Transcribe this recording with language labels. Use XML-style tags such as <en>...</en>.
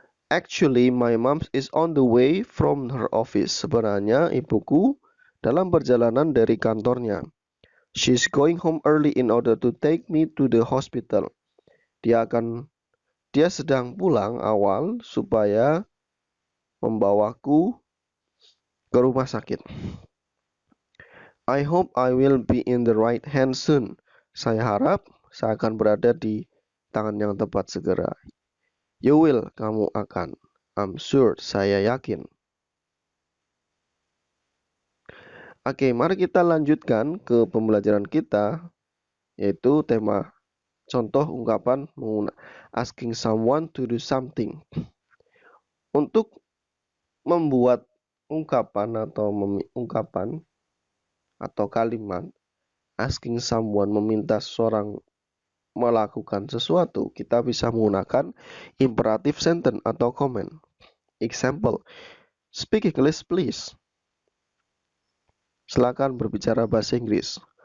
<en>Actually, my mom is on the way from her office.</en> <id>Sebenarnya ibuku dalam perjalanan dari kantornya.</id> <en>She's going home early in order to take me to the hospital.</en> <id>Dia sedang pulang awal supaya membawaku ke rumah sakit.</id> <en>I hope I will be in the right hand soon.</en> <id>Saya harap saya akan berada di tangan yang tepat segera.</id> <en>You will,</en> <id>kamu akan.</id> <en>I'm sure,</en> <id>saya yakin. Oke, mari kita lanjutkan ke pembelajaran kita, yaitu tema contoh ungkapan asking someone to do something. Untuk membuat ungkapan atau ungkapan atau kalimat asking someone, meminta seseorang melakukan sesuatu, kita bisa menggunakan imperative sentence atau comment.</id> <en>Example, speak English please.</en> <id>Silakan berbicara bahasa Inggris.</id>